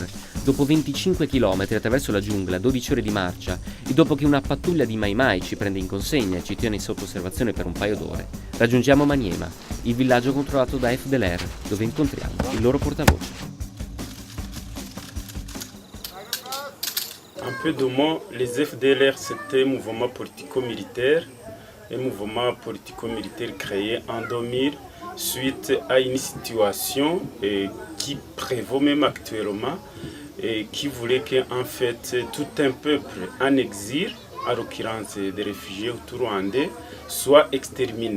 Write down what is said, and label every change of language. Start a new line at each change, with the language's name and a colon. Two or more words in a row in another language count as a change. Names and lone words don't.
Italian: Dopo 25 km attraverso la giungla, 12 ore di marcia e dopo che una pattuglia di Mai Mai ci prende in consegna e ci tiene sotto osservazione per un paio d'ore, raggiungiamo Maniema, il villaggio controllato da FDLR, dove incontriamo il loro portavoce.
French: Un peu de mots, les FDLR c'était un mouvement politico-militaire, créé en 2000 suite à une situation qui prévaut même actuellement et qui voulait qu'en fait tout un peuple en exil, en l'occurrence des réfugiés rwandais, soit exterminé.